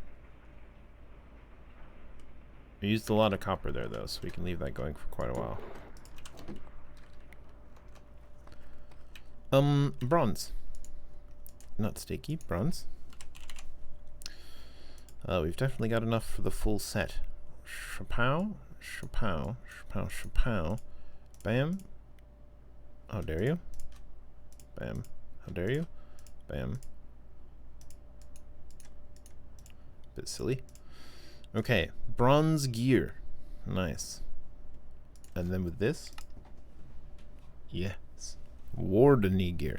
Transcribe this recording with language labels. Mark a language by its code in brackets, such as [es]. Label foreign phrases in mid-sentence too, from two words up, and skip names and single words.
[en] We used a lot of copper there, though, so we can leave that going for quite a while. Bronze. Not sticky, bronze. We've definitely got enough for the full set. Shapow, shapow, shapow, shapow. Bam. How dare you? Bam. How dare you? Bam. Bit silly. Okay, bronze gear. Nice. And then with this, yes, wardeny gear.